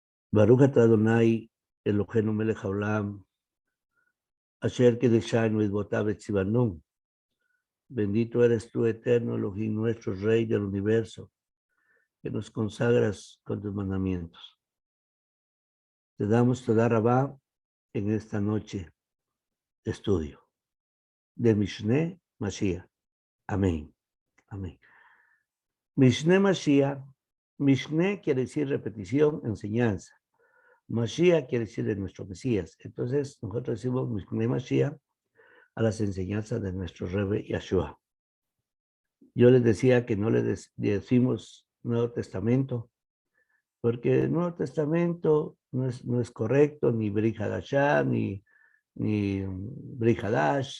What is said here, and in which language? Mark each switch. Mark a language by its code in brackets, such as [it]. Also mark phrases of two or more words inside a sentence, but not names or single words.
[he] ברוך אתה אדוני, אלוהינו מלך העולם, אשר קדשנו מצוותיו וצוונו. [es] Bendito eres tú, eterno Elohim, nuestro Rey del universo, que nos consagras con tus mandamientos. Te damos [he] תודה רבה [es] en esta noche de estudio de Mishneh Mashiach. Amén. Amén. Mishneh Mashiach. Mishneh quiere decir repetición, enseñanza. Mashiach quiere decir de nuestro Mesías. Entonces nosotros decimos Mishneh Mashiach a las enseñanzas de nuestro Rebbe Yahshua. Yo les decía que no le decimos Nuevo Testamento, porque el Nuevo Testamento no es correcto, ni Brit Hadashah, ni Brit Hadash.